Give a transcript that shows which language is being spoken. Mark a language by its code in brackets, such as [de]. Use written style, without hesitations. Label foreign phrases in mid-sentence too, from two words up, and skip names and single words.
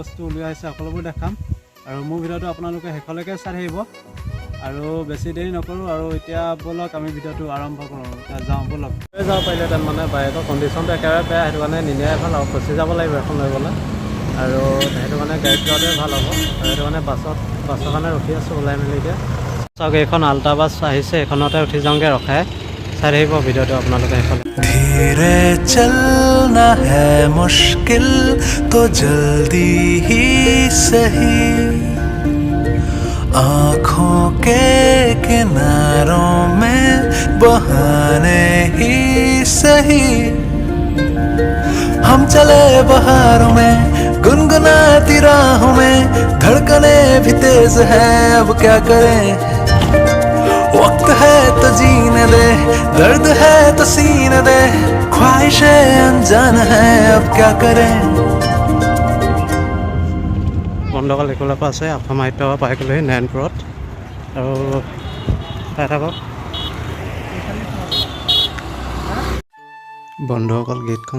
[as] বস্তু উলিওৱা হৈছে সকলোবোৰ দেখাম আৰু মোৰ ভিডিওটো আপোনালোকে শেষলৈকে চাই আহিব আৰু বেছি দেৰি নকৰো আৰু এতিয়া বলক আমি ভিডিওটো আৰম্ভ কৰো যাওঁ বলক যাওঁ পাৰিলে তাত মানে বাইকৰ কণ্ডিশ্যনটো একেবাৰে বেয়া সেইটো কাৰণে নিনিয়াই ভাল আৰু ফচি যাব লাগিব এখন লৈ গ'লে আৰু সেইটো কাৰণে গাড়ীত যোৱাটোৱে ভাল হ'ব আৰু সেইটো কাৰণে বাছৰ কাৰণে ৰখি আছোঁ ওলাই মেলি এতিয়া চাওক এইখন আল্ট্ৰা বাছ আহিছে এইখনতে উঠি যাওঁগৈ ৰখাই চাই আহিব ভিডিওটো আপোনালোকে সেইখন [hi] धीरे चलना है मुश्किल तो जल्दी ही सही आँखों के किनारों में बहाने ही सही हम चले बहारों में गुनगुनाती राहों में धड़कने भी तेज है अब क्या करें वक्त है तो जीने दे दर्द है तो सीने दे ख्वाहिशें अनजान है अब क्या करें [as] বন্ধকল একোলাপ আছে অসম সাহিত্য সভা পাই গ'লোহি নাৰায়ণপুৰত আৰু চাই থাকক বন্ধুসকল গেটখন